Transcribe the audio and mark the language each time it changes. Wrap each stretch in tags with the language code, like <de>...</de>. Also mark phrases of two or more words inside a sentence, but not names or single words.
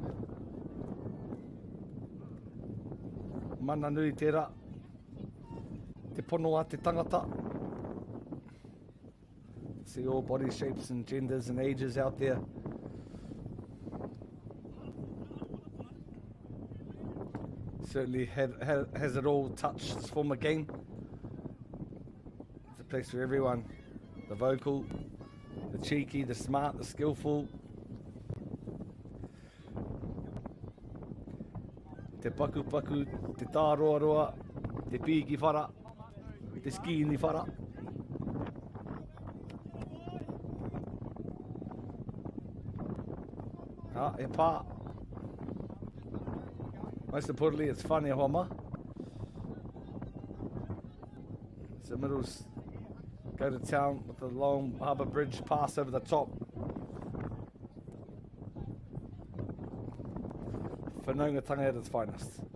<mi>Mana nui tērā. Te pono a te tangata.</mi> <en>See all body shapes and genders and ages out there. Certainly has it all touched this form of game. It's a place for everyone. The vocal, the cheeky, the smart, the skillful.</en> <mi>te paku, te tāroaroa, te pīki whara, te skini whara. E pā.</mi> <en>Most importantly, it's funny, homa. So middles go to town with the long harbour bridge pass over the top. Whanaungatanga at its finest.</en>